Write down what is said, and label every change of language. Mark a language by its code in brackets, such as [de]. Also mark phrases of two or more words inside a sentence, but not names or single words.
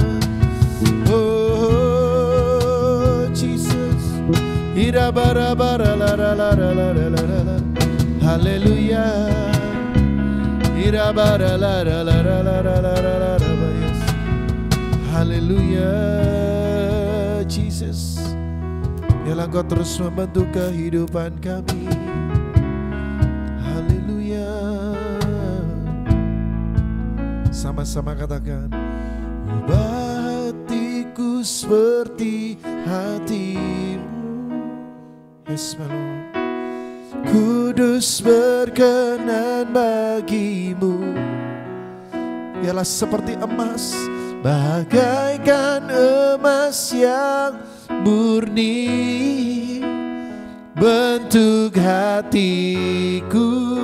[en] Oh Jesus. Hallelujah. Hallelujah Jesus. [id] Biarlah Engkau terus membantu kehidupan kami. Hallelujah. Sama-sama katakan, ubah hatiku seperti hatimu. [en] Yes, my Lord. [id] Kudus berkenan bagimu. Biarlah seperti emas, bagaikan emas yang murni, bentuk hatiku